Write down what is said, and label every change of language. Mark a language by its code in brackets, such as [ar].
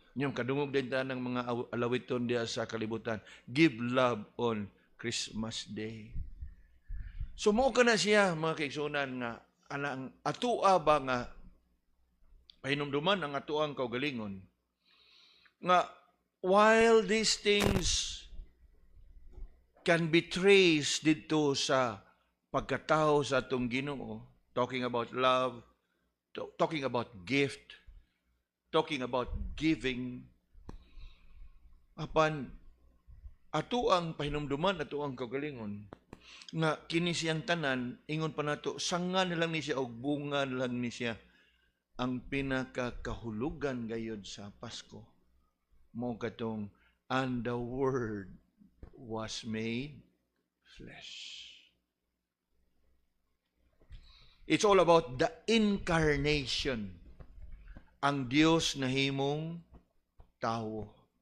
[ceb] Yung kadungog din ng mga alawiton diya sa kalibutan. [en] Give love on Christmas Day. [ceb] So mao kana siya mga kaigsunan nga anang atua ba nga pahinumduman ang atuang kaugalingon. [en] Nga while these things can be traced [ceb] dito sa pagkatao sa atong Ginoo, [en] talking about love, talking about gift, talking about giving, [ceb] apan ato ang pahinumduman, ato ang kagalingon, nga kini siyang tanan, ingon pa nato, sanga na lang ni siya o bunga na lang ni siya ang pinakakahulugan gayod sa Pasko. Mo katong, [en] and the Word was made flesh. It's all about the incarnation. [ceb] Ang Diyos na himong tao.